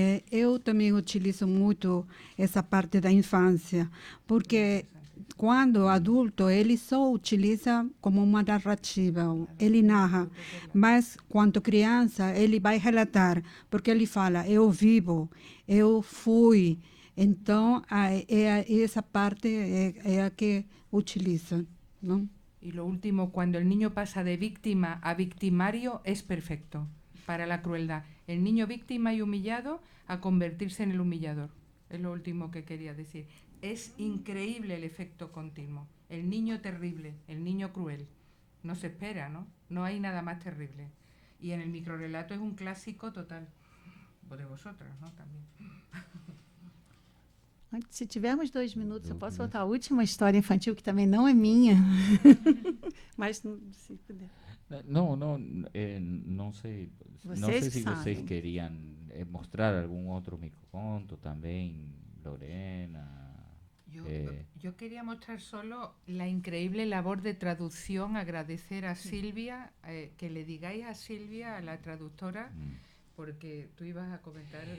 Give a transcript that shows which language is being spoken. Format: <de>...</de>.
<pt>Eu também utilizo muito essa parte da infância, porque quando adulto ele só utiliza como uma narrativa, ele narra, mas quando criança ele vai relatar, porque ele fala, eu vivo, eu fui, então essa parte é a que utiliza, não?</pt> <es>Y lo último, cuando el niño pasa de víctima a victimario, es perfecto para la crueldad. El niño víctima y humillado a convertirse en el humillador. Es lo último que quería decir. Es increíble el efecto continuo. El niño terrible, el niño cruel. No se espera, ¿no? No hay nada más terrible. Y en el microrelato es un clásico total. O de vosotras, ¿no? También.</es> <pt>Se tivermos 2 minutos, eu posso contar a última história infantil, que também não é minha. Mas, se puder.</pt> <es>No sé, no sé si ustedes querían mostrar algún otro microconto también, Lorena. Yo quería mostrar solo la increíble labor de traducción, agradecer a Silvia, que le digáis a Silvia, a la traductora, porque tú ibas a comentar.</es>